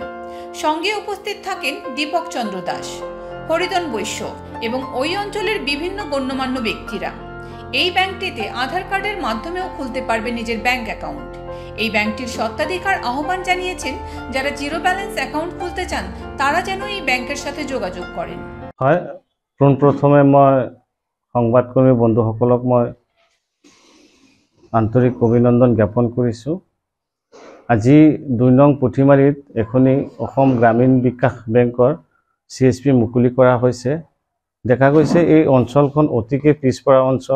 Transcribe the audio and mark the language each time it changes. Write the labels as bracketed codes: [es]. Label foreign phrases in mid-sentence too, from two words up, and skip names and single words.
[bn] সঙ্গে উপস্থিত থাকেন দীপক চন্দ্র দাস, হরিদন বৈশ্য এবং ওই অঞ্চলের বিভিন্ন গণ্যমান্য ব্যক্তিরা। এই ব্যাংকটিতে আধার কার্ডের মাধ্যমেও খুলতে পারবে নিজের [en] bank account. [bn] এই ব্যাংকটির স্বত্বাধিকার আহ্বান জানিয়েছেন যারা [en] zero balance account [bn] খুলতে চান তারা যেন এই ব্যাংকের সাথে যোগাযোগ করেন। [as] হয় পোনপ্ৰথমে মই সংবাদকৰ্মী বন্ধুসকলক মই আন্তৰিক অভিনন্দন জ্ঞাপন কৰিছোঁ। আজি ২ নং পুঁটিমাৰীত এখনি অসম গ্ৰামীণ বিকাশ বেংকৰ CSP মুকলি কৰা হৈছে। দেখা গৈছে এই অঞ্চলখন অতিকে পিছপৰা অঞ্চল।